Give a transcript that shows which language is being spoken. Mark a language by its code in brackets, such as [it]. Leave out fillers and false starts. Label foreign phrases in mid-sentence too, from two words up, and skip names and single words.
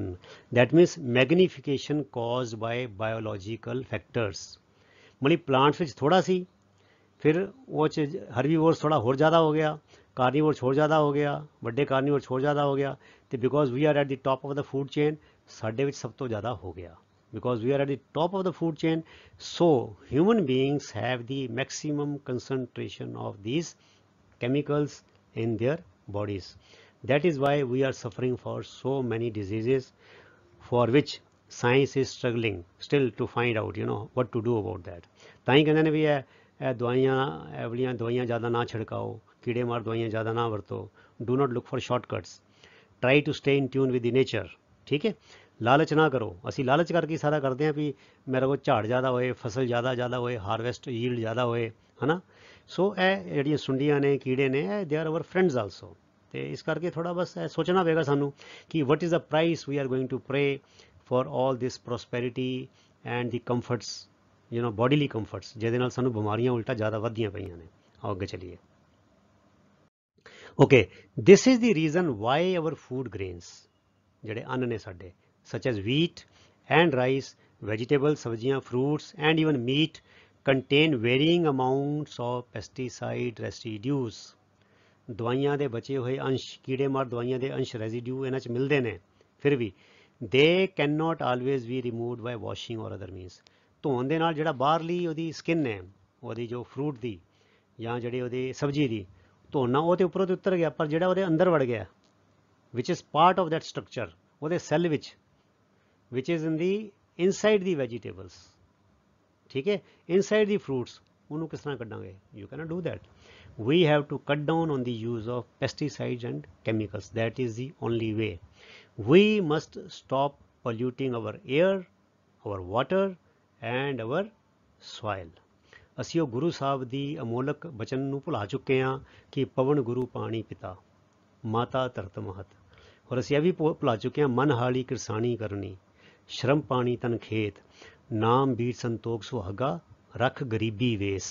[en] that means magnification caused by biological factors। [pa] ਮਤਲਬ ਪਲਾਂਟਸ ਵਿੱਚ ਥੋੜਾ ਸੀ, ਫਿਰ ਉਹ 'ਚ ਹਰਬੀਵੋਰਸ ਥੋੜਾ ਹੋਰ ਜ਼ਿਆਦਾ ਹੋ ਗਿਆ, ਕਾਰਨੀਵੋਰਸ ਹੋਰ ਜ਼ਿਆਦਾ ਹੋ ਗਿਆ, ਵੱਡੇ ਕਾਰਨੀਵੋਰਸ ਹੋਰ ਜ਼ਿਆਦਾ ਹੋ ਗਿਆ, ਤੇ [en] because we are at the top of the food chain, [pa] ਸਾਡੇ ਵਿੱਚ ਸਭ ਤੋਂ ਜ਼ਿਆਦਾ ਹੋ ਗਿਆ। [en] because we are at the top of the food chain, so human beings have the maximum concentration of these chemicals in their bodies। that is why we are suffering for so many diseases for which science is struggling still to find out what to do about that। [pa] ਤਾਂ ਹੀ ਕਹਿੰਦੇ ਨੇ ਵੀ ਇਹ ਦਵਾਈਆਂ, ਇਹ ਵਾਲੀਆਂ ਦਵਾਈਆਂ ਜ਼ਿਆਦਾ ਨਾ ਛਿੜਕਾਓ, ਕੀੜੇ ਮਾਰ ਦਵਾਈਆਂ ਜ਼ਿਆਦਾ ਨਾ ਵਰਤੋ, [en] do not look for shortcuts, try to stay in tune with the nature। [pa] ਠੀਕ ਹੈ, ਲਾਲਚ ਨਾ ਕਰੋ। ਅਸੀਂ ਲਾਲਚ ਕਰਕੇ ਸਾਰਾ ਕਰਦੇ ਹਾਂ ਵੀ ਮੇਰੇ ਕੋਲ ਝਾੜ ਜ਼ਿਆਦਾ ਹੋਏ, ਫਸਲ ਜ਼ਿਆਦਾ ਹੋਏ, [en] harvest yield [pa] ਜ਼ਿਆਦਾ ਹੋਏ, ਹੈ ਨਾ। ਸੋ ਇਹ ਜਿਹੜੀਆਂ ਸੁੰਡੀਆਂ ਨੇ, ਕੀੜੇ ਨੇ, ਇਹ [en] they are our friends also. [pa] ਤੇ ਇਸ ਕਰਕੇ ਥੋੜਾ ਬਸ ਇਹ ਸੋਚਣਾ ਪਵੇਗਾ ਸਾਨੂੰ ਕਿ [en] what is the price we are going to pay for all this prosperity and the comforts, bodily comforts, [pa] ਜਿਹਦੇ ਨਾਲ ਸਾਨੂੰ ਬਿਮਾਰੀਆਂ ਉਲਟਾ ਜ਼ਿਆਦਾ ਵੱਧਦੀਆਂ ਪਈਆਂ ਨੇ। ਆਓ ਅੱਗੇ ਚਲੀਏ। [en] Okay, this is the reason why our food grains [pa] ਜਿਹੜੇ ਅੰਨ ਨੇ ਸਾਡੇ [en] such as wheat and rice, vegetables, ਸਬਜ਼ੀਆਂ, fruits and even meat contain varying amounts of pesticide residues. [pa] ਦਵਾਈਆਂ ਦੇ ਬਚੇ ਹੋਏ ਅੰਸ਼, ਕੀੜੇ ਮਾਰ ਦਵਾਈਆਂ ਦੇ ਅੰਸ਼ ਰੈਜ਼ੀਡਿਊ ਇਹਨਾਂ 'ਚ ਮਿਲਦੇ ਨੇ, ਫਿਰ ਵੀ [en] they can not always be removed by washing or other means. [pa] ਧੋਣ ਦੇ ਨਾਲ ਜਿਹੜਾ ਬਾਹਰਲੀ ਉਹਦੀ ਸਕਿਨ ਹੈ, ਉਹਦੀ ਜੋ ਫਰੂਟ ਦੀ ਜਾਂ ਜਿਹੜੀ ਉਹਦੀ ਸਬਜ਼ੀ ਦੀ ਧੋਣਾ, ਉਹ ਤੇ ਉੱਪਰੋਂ ਤੇ ਉਤਰ ਗਿਆ, ਪਰ ਜਿਹੜਾ ਉਹਦੇ ਅੰਦਰ ਵੜ ਗਿਆ [en] which is part of that structure, [pa] ਉਹਦੇ ਸੈੱਲ ਵਿੱਚ, [en] which is in the inside the vegetables, [pa] ਠੀਕ ਹੈ, [en] inside the fruits, [pa] ਉਹਨੂੰ ਕਿਸ ਤਰ੍ਹਾਂ ਕੱਢਾਂਗੇ? [en] you can not do that. We have to cut down on the use of pesticides and chemicals. That is the only way. We must stop polluting our air, our water and our soil. [pa] ਅਸੀਂ ਉਹ ਗੁਰੂ ਸਾਹਿਬ ਦੀ ਅਮੋਲਕ ਬਚਨ ਨੂੰ ਭੁਲਾ ਚੁੱਕੇ ਹਾਂ ਕਿ ਪਵਨ ਗੁਰੂ ਪਾਣੀ ਪਿਤਾ ਮਾਤਾ ਧਰਤ ਮਹਤ, ਔਰ ਅਸੀਂ ਇਹ ਵੀ ਭੁਲਾ ਚੁੱਕੇ ਹਾਂ ਮਨ ਹਾਲੀ ਕਿਰਸਾਣੀ ਕਰਨੀ, ਸ਼ਰਮ ਪਾਣੀ ਤਨ ਖੇਤ, ਨਾਮ ਬੀਰ ਸੰਤੋਖ ਸੁਹਾਗਾ, ਰੱਖ ਗਰੀਬੀ ਵੇਸ।